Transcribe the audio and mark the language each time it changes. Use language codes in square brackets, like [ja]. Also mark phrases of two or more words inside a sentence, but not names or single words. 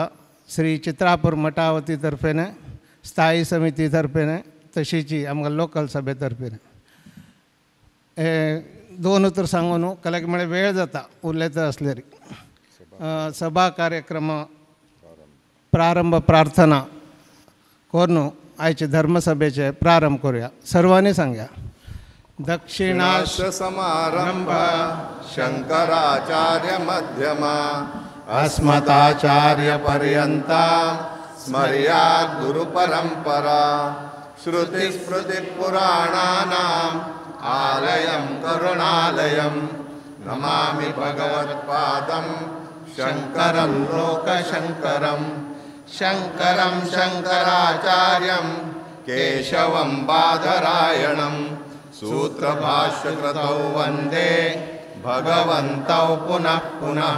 [kok] श्री चित्रापूर मठावती तर्फेने स्थायी समिती तर्फेने तशीच आमच्या लोकल सभे तर्फेने हे 2 उतर सांगून कल्याक म्हळ्यार वेळ जाता उलयता आसल्यार सभा कार्यक्रम प्रारंभ प्रार्थना करून आयचे धर्मसभेचे प्रारंभ करूया. सर्वांनी सांगया. [sa] दक्षिणाश्र समारंभ शंकराचार्य मध्यमा अस्मदाचार्य पर्यंता स्मर्या गुरु परंपरा श्रुति स्मृति पुराणानाम् आलयं करुणालयं नमामि भगवत्पादं शंकरं लोकशंकरं शंकरं शंकराचार्यं केशवं बादरायणं सूत्रभाष्यकृतौ वन्दे भगवन्तौ पुनः पुनः.